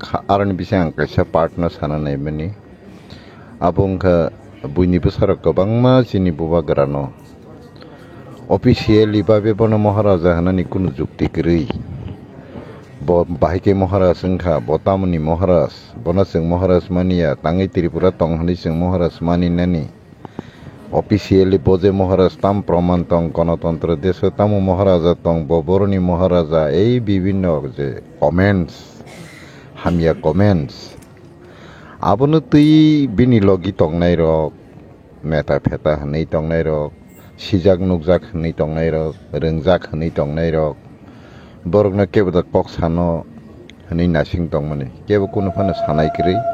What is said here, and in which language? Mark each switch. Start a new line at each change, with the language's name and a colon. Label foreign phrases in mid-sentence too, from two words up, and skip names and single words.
Kok Borok: arani bisang kaisa partner sana nai mani abong kha buini besar gobang ma jini buba grano officially babe bono maharaja hanani kuno jukti gri bo bahike maharaj sengkha botamani maharaj bona seng maharaj mania tangai tripura tong hani seng maharaj mani nani officially boje maharaj tam praman tong
Bangla: গণতন্ত্র দেশ
Kok Borok: তাম maharaja tong boboroni maharaja ei bibinno je comments hamia comments abono tui bini logi tongnai rok meta pheta hanai tongnai rok sijak nugjak hanai tongnai rok rengjak hanai tongnai rok borokno kebo da kok sano hanai nasing tongmani kebo kono phano sanai kri